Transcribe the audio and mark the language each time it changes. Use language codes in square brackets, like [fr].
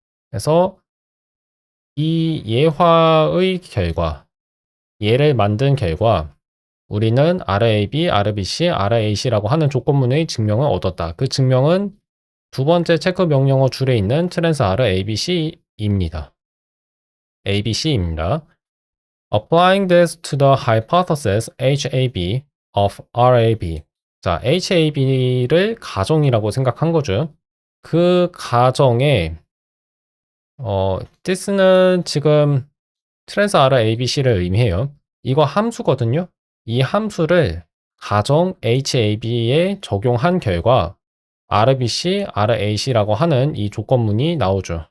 [ko] 그래서 이 예화의 결과, 예를 만든 결과 우리는 RAB, RBC, RAC라고 하는 조건문의 증명을 얻었다. 그 증명은 두 번째 체크 명령어 줄에 있는 트랜스 R ABC입니다. ABC입니다. [en] Applying this to the hypothesis HAB of RAB. [ko] 자, HAB를 가정이라고 생각한 거죠. 그 가정에 this는 지금 트랜스 R ABC를 의미해요. 이거 함수거든요. 이 함수를 가정 HAB에 적용한 결과 RBC, RAC라고 하는 이 조건문이 나오죠.